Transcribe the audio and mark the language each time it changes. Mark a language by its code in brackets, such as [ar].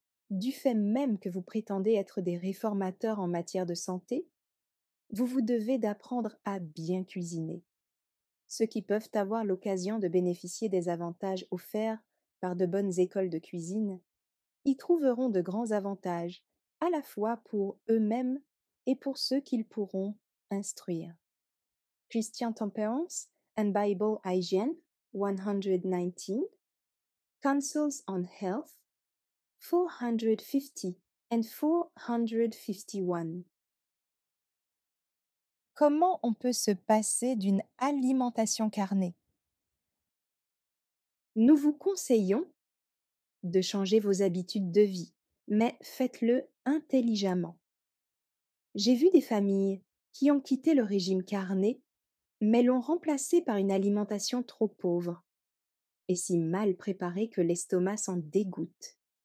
[fr] Du fait même que vous prétendez être des réformateurs en matière de santé, vous vous devez d'apprendre à bien cuisiner. Ceux qui peuvent avoir l'occasion de bénéficier des avantages offerts par de bonnes écoles de cuisine y trouveront de grands avantages, à la fois pour eux-mêmes et pour ceux qu'ils pourront instruire. [en] Christian Temperance and Bible Hygiene, 119, Counsels on Health, 450 and 451. [fr] Comment on peut se passer d'une alimentation carnée? Nous vous conseillons de changer vos habitudes de vie, mais faites-le intelligemment. J'ai vu des familles qui ont quitté le régime carné, mais l'ont remplacé par une alimentation trop pauvre et si mal préparée que l'estomac s'en dégoûte.